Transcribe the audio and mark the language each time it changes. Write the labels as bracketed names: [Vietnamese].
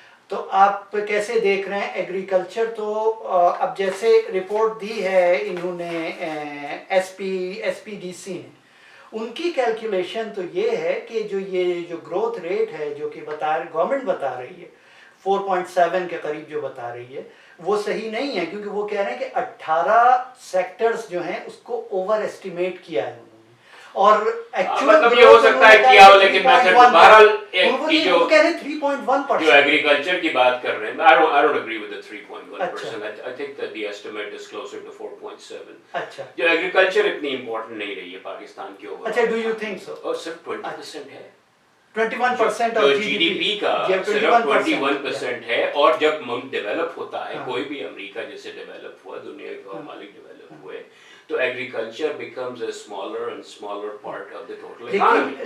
[Urdu] تو آپ کیسے دیکھ رہے ہیں ایگریکلچر؟ تو اب جیسے رپورٹ دی ہے انہوں نے ایس پی ڈی سی نے, ان کی کیلکولیشن تو یہ ہے کہ یہ جو گروتھ ریٹ ہے جو کہ گورنمنٹ بتا رہی ہے 4.7 کے قریب جو بتا رہی ہے وہ صحیح نہیں ہے, کیونکہ وہ کہہ رہے ہیں کہ 18 سیکٹرز جو ہیں اس کو اوور ایسٹیمیٹ کیا ہے انہوں نے. اور مطلب یہ ہو سکتا ہے کیا ہو, لیکن بہرحال وہ کہہ رہے ہیں 3.1%. جو ایگریکلچر کی بات کر رہے ہیں [English] I don't agree with the 3.1%. I think that the estimate is closer to 4.7. [Urdu] اچھا. جو ایگریکلچر اتنی امپورٹنٹ نہیں رہی ہے پاکستان کی اوور. [English] اچھا, do you think so? [Urdu] اور صرف 20% ہے. 21% جو جی ڈی پی کا صرف 21% ہے. اور جب ملک ڈیولپ ہوتا ہے, کوئی بھی امریکہ جیسے ڈیولپ ہوا, دنیا کے ممالک ڈیولپ ہوئے, تو [English] Agriculture becomes a smaller and smaller part of the total economy.